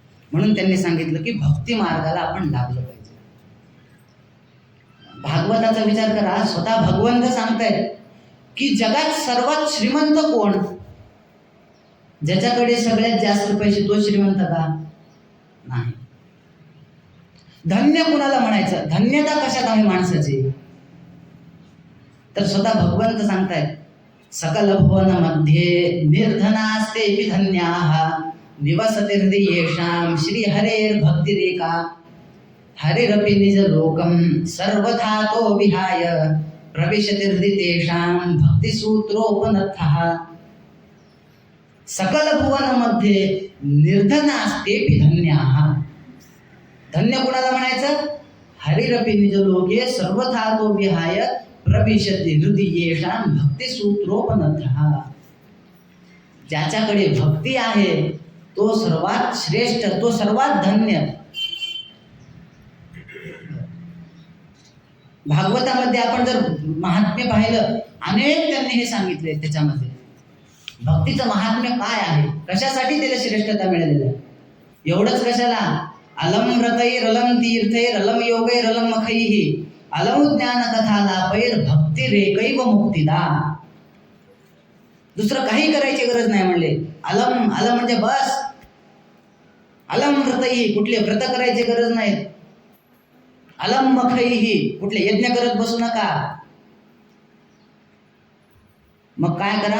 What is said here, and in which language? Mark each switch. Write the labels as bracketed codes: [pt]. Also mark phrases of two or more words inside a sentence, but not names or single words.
[mr] म्हणून त्यांनी सांगितलं की भक्ती मार्गाला आपण लागलं पाहिजे. भागवताचा विचार करा, स्वतः भगवंत सांगतायत की जगात सर्वात श्रीमंत कोण? ज्याच्याकडे सगळ्यात जास्त पैसे तो श्रीमंत का? नाही. धन्य कुणाला म्हणायचं? धन्यता कशात आहे माणसाची? तर स्वतः भगवंत सांगतायत, [sa] सकल भुवन मध्ये निर्धनास्ते धन्याः निवसतिर्दियेषां श्री हरेर भक्तिरेका हरिरपि निज लोकं सर्वथा तो विहाय प्रविशतिर्दितेषां भक्तिसूत्रोपनर्थः. सकल भुवन मध्ये निर्धनास्ते धन्याः. [mr] धन्य कुणाला म्हणायचं? [sa] हरिरपि निज लोके सर्वथा तो विहाय प्रविशति हृदयेषां भक्तिसूत्रोपनर्थः. [mr] ज्याच्याकडे भक्ती आहे तो सर्वात श्रेष्ठ, तो सर्वात धन्य. भागवतामध्ये आपण जर महात्म्य पाहिलं, अनेक त्यांनी हे सांगितले. त्याच्यामध्ये भक्तीचं महात्म्य काय आहे, कशासाठी त्याला श्रेष्ठता मिळालेली आहे. एवढंच कशाला? [sa] अलम रतैर अलम तीर्थैर अलम योगैर अलम मखैः अलम ज्ञान कथा लापैर भक्ती रेकैव मुक्तिदा. [mr] दुसरं काही करायची गरज नाही म्हणले. [sa] अलम अलम [mr] म्हणजे बस. [sa] अलम व्रतैः [mr] कुठले व्रत करायची गरज नाही. [sa] अलम मखैः [mr] कुठले यज्ञ करत बसू नका. मग काय करा?